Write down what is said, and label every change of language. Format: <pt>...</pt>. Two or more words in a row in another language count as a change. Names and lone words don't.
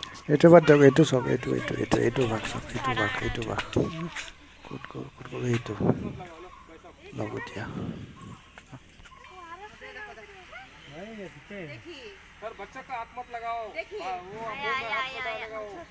<as>এইটো বাদ দিয়ক, এইটো চাওক, এইটো বাঘ চাওক, এইটো বাঘ ক'ত গ'ল এইটো ল'ব এতিয়া।</as> <hi>सर बच्चा का हाथ मत लगाओ, वो मुंह में हाथ मत लगाओ।</hi>